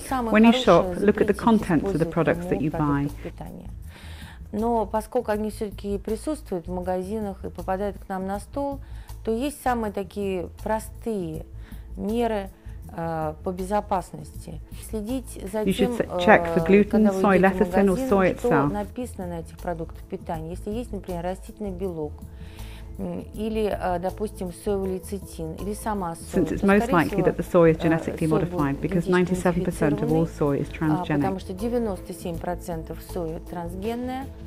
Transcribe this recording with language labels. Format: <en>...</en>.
<en>When you shop, look at the contents of the products that you buy.</en> <ru>Но поскольку они все-таки присутствуют в магазинах и попадают к нам на стол, то есть самые такие простые меры по безопасности. Следить за тем, когда вы идете в магазин, что написано на этих продуктах питания. Если есть, например, растительный белок, или, допустим, соевый лецитин, или сама соя.</ru> <en>Since it's most likely that the soy is genetically modified, because 97% of all soy is transgenic.</en> <ru>Потому что 97% сои трансгенная.</ru>